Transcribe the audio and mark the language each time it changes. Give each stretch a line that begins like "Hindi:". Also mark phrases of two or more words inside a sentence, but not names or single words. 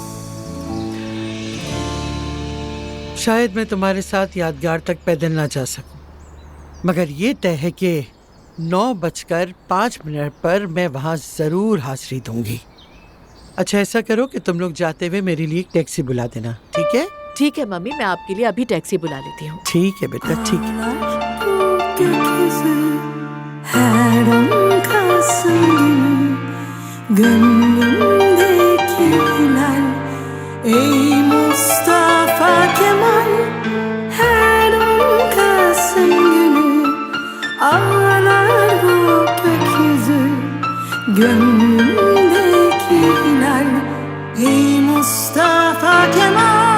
Hindi: शायद मैं तुम्हारे साथ यादगार तक पैदल ना जा सकूं, मगर ये तय है कि 9:05 पर मैं वहां जरूर हाजिरी दूंगी। अच्छा, ऐसा करो कि तुम लोग जाते हुए मेरे लिए एक टैक्सी बुला देना, ठीक है? ठीक है मम्मी, मैं आपके लिए अभी टैक्सी बुला लेती हूँ। ठीक है बेटा, ठीक है।
Turkish: Gönlümdeki hilal, ey Mustafa Kemal, her 10 Kasım günü ağlar bu gökyüzü. Gönlümdeki hilal, ey Mustafa Kemal.